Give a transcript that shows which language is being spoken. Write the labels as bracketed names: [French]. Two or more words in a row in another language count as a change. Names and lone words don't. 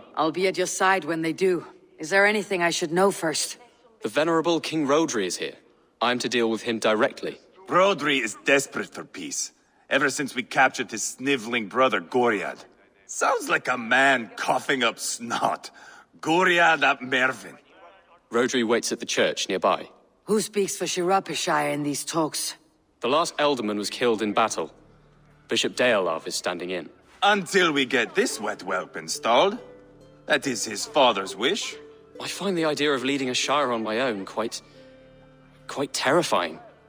[English] I'll be at your side when they do. Is there anything I should know first? The venerable King Rhodri is here. I'm to deal with him directly. Rhodri is desperate for peace, ever since we captured his sniveling brother Goriad. Sounds like a man coughing up snot. Goriad ap Mervin. Rhodri waits at the church nearby. Who speaks for Shirapishire in these talks? The last alderman was killed in battle. Bishop Deolav is standing in. Until we get this wet whelp installed. That is his father's wish. I find the idea of leading a shire on my own quite terrifying.